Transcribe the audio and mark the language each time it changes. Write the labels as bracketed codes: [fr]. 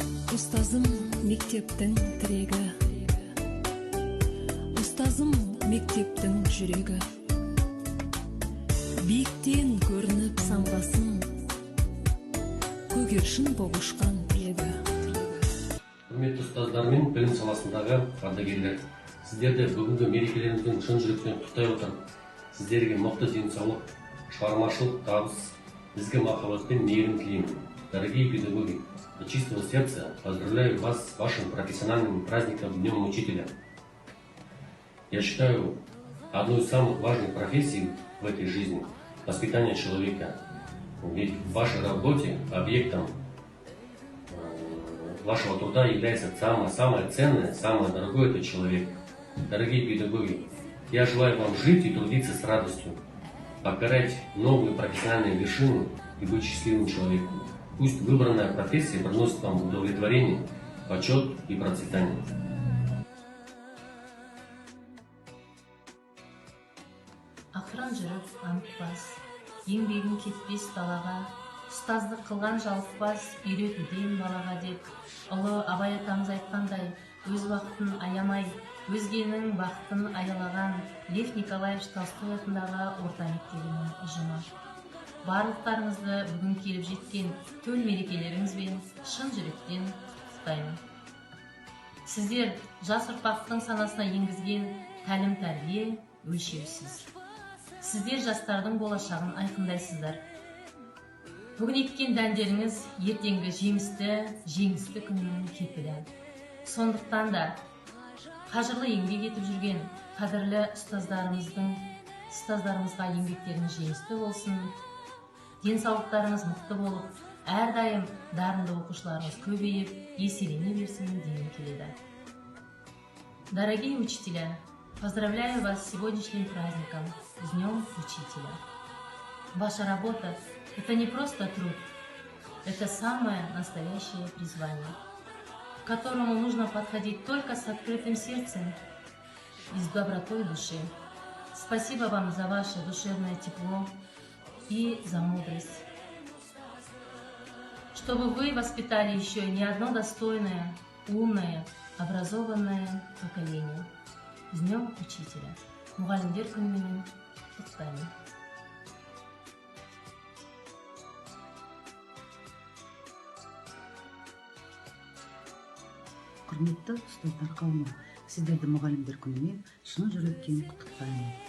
[kk] Устазым мектептің тірегі, ұстазым мектептің жүрегі, биіктен көрініп самғасын, көгершін боп ұшқан биігі. Құрметті ұстаздар мен білім саласындағы ардагерлер, сіздерді бүгінгі мерекелеріңіздің шын жүректен құттықтай отырып, сіздерге мықты денсаулық, шығармашылық табыс, ізгі махаббат пен мейірім тілеймін. [ru] Дорогие педагоги, от чистого сердца поздравляю вас с вашим профессиональным праздником Днем Учителя. Я считаю, одной из самых важных профессий в этой жизни – воспитание человека. Ведь в вашей работе объектом вашего труда является самое ценное, самое дорогое – это человек. Дорогие педагоги, я желаю вам жить и трудиться с радостью, покорять новые профессиональные вершины и быть счастливым человеком. Пусть выбранная профессия приносит вам удовлетворение, почет и процветание. [kk] Ақырын жүріп анықпас, еңбегін кетпес далаға, ұстаздық қылған жалықпас, үйретуден балаға деп, ұлы Абай атамыз айтқандай, өз уақытын аямай, өзгенің бақытын аялаған Лев Николаевич Толстой атындағы орта мектебінің ұжымы. Барлықтарыңызды бүгін келіп жеткен төл мерекелеріңізбен шын жүректен құттықтаймын. Сіздер жас ұрпақтың санасына енгізген тәлім-тәрбие өлшеусіз. Сіздер жастардың болашағын айқындайсыздар. Бүгін еккен дәндеріңіз ертеңгі жеңісті күннің кепілі. Сондықтан да қажырлы еңбек етіп жүрген қадірлі ұстаздарымызға еңбектеріңіз жемісті болсын, денсаулықтарыңыз мықты болып, әрдайым дарынды оқушыларыңыз көбейіп, еселене берсін дегім келеді. [ru] Дорогие учителя, поздравляю вас с сегодняшним праздником, с Днем Учителя. Ваша работа – это не просто труд, это самое настоящее призвание, к которому нужно подходить только с открытым сердцем и с добротой души. Спасибо вам за ваше душевное тепло и за мудрость, чтобы вы воспитали еще не одно достойное, умное, образованное поколение. С Днем Учителя. [kk] Мұғалімдер күнімен құттықтаймын. Құрметті ұстаздар қауымы, сіздерді мұғалімдер күнімен шын жүректен құттықтаймын.